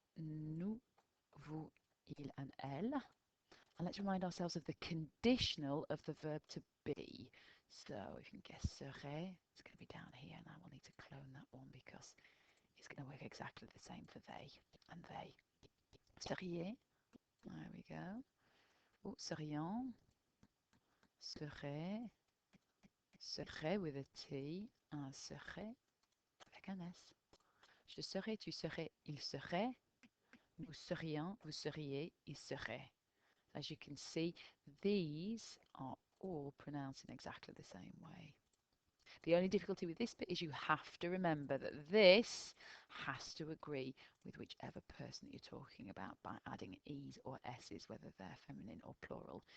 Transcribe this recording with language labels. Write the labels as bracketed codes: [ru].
[fr] Nous, vous, il, [en] and [fr] elle. [en] And let's remind ourselves of the conditional of the verb to be. So if you can guess serait, it's going to be down here, and I will need to clone that one because it's going to work exactly the same for they and they. Seriez, there we go. [fr] Oh, serions, serait, serait [en] with a T, [fr] un serait avec un S. Je serais, tu serais, il serait, nous serions, vous seriez, il serait. [en] As you can see, these are all pronounced in exactly the same way. The only difficulty with this bit is you have to remember that this has to agree with whichever person that you're talking about by adding e's or s's, whether they're feminine or plural.